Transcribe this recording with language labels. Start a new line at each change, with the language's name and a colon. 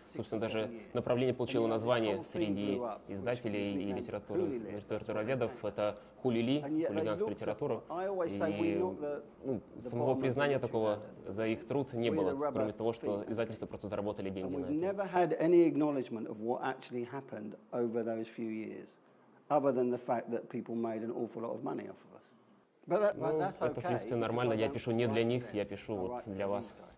Russian: И, собственно, даже направление получило название среди издателей и литературоведов. Это хулили, хулиганская литература. И самого признания такого за их труд не было, кроме того, что издательства просто заработали деньги на это.
English: Other than the fact that people made an awful lot of money off of us. But that's okay.
Russian: Это, в принципе, нормально. Я пишу не для них, я пишу вот для вас.